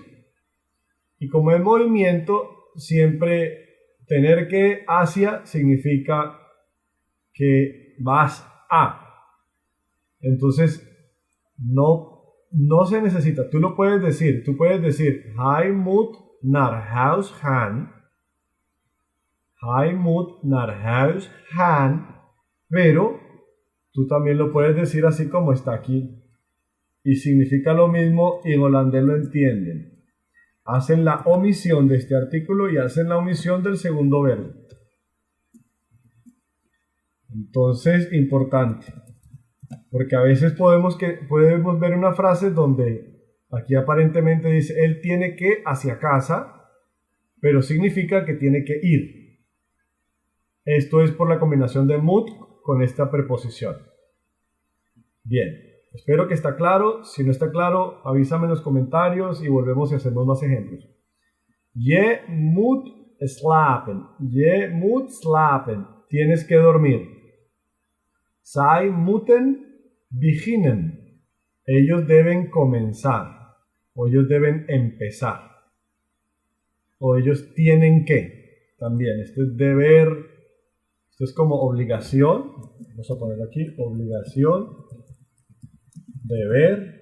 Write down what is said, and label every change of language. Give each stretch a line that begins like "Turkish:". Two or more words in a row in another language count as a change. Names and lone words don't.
Spanish: Y como es movimiento, siempre tener que hacia significa que vas a. Entonces, no se necesita. Tú lo puedes decir. Tú puedes decir,
Dutch: Hij moet naar huis gaan. Hij moet naar huis gaan.
Spanish: Pero tú también lo puedes decir así como está aquí. Y significa lo mismo y en holandés lo entienden. Hacen la omisión de este artículo y hacen la omisión del segundo verbo. Entonces, importante. Porque a veces podemos ver una frase donde aquí aparentemente dice, él tiene que hacia casa, pero significa que tiene que ir. Esto es por la combinación de moet con esta preposición. Bien, espero que está claro. Si no está claro, avísame en los comentarios y volvemos y hacemos más ejemplos.
Dutch: Je moet slapen. Je moet slapen.
Spanish: Tienes que dormir.
Dutch: Zij moeten beginnen.
Spanish: Ellos deben comenzar. O ellos deben empezar. O ellos tienen que. También, esto es deber. Esto es como obligación. Vamos a poner aquí, obligación. Deber.